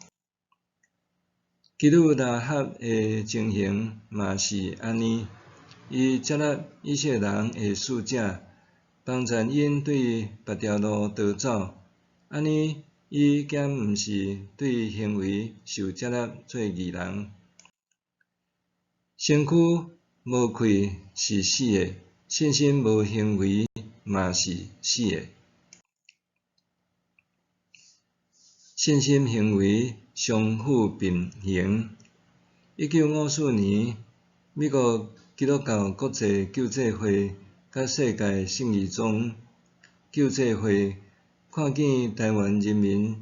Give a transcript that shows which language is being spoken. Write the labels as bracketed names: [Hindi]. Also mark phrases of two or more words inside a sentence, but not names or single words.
[Min Nan Chinese] 基督拉合的情形嘛是安尼，伊接纳以色列人的使者，帮助因对别条路逃走，安尼伊减毋是对行为受接纳做义人。身躯无气是死的，信心无行为嘛是死的。信心行为相辅并行。1954年，美国基督教国际救济会甲世界圣义宗救济会看见台湾人民